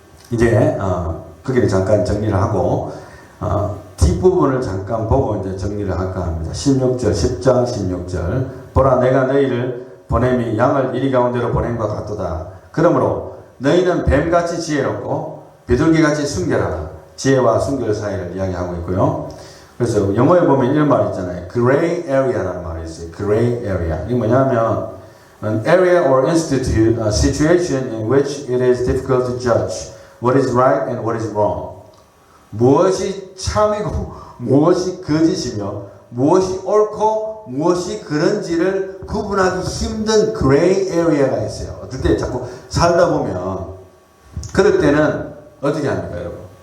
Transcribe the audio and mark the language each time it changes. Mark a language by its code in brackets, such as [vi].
[ko] 이제 거기를 잠깐 정리를 하고 뒷부분을 잠깐 보고 이제 정리를 할까 합니다. 16절, 10장 16절 보라 내가 너희를 보냄이 양을 이리 가운데로 보냄과 같도다. 그러므로 너희는 뱀같이 지혜롭고 비둘기같이 순결하라. 지혜와 순결 사이를 이야기하고 있고요. 그래서 영어에 보면 이런 말이 있잖아요. gray area라는 말이 있어요. [en] gray area. [ko] 이게 뭐냐면 [en] an area or institute, a situation in which it is difficult to judge what is right and what is wrong. [ko] 무엇이 참이고 무엇이 거짓이며 무엇이 옳고 무엇이 그런지를 구분하기 힘든 그레이 에리아가 있어요. 어떨 때 자꾸 살다 보면 그럴 때는 어떻게 합니까, 여러분?